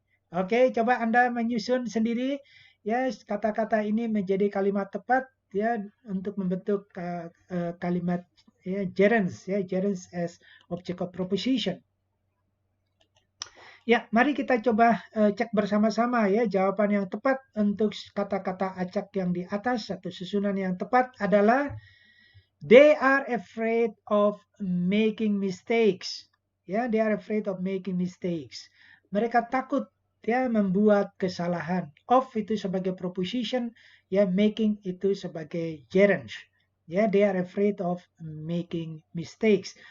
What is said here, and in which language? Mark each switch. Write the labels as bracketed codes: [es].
[id] Oke, coba Anda menyusun sendiri ya kata-kata ini menjadi kalimat tepat ya untuk membentuk kalimat ya [en] gerunds as object of proposition. [id] Ya, mari kita coba cek bersama-sama ya jawaban yang tepat untuk kata-kata acak yang di atas atau susunan yang tepat adalah [en] they are afraid of making mistakes. Ya, they are afraid of making mistakes. [id] Mereka takut ya membuat kesalahan. Of itu sebagai proposition, ya making itu sebagai gerund. [en] Ya, they are afraid of making mistakes.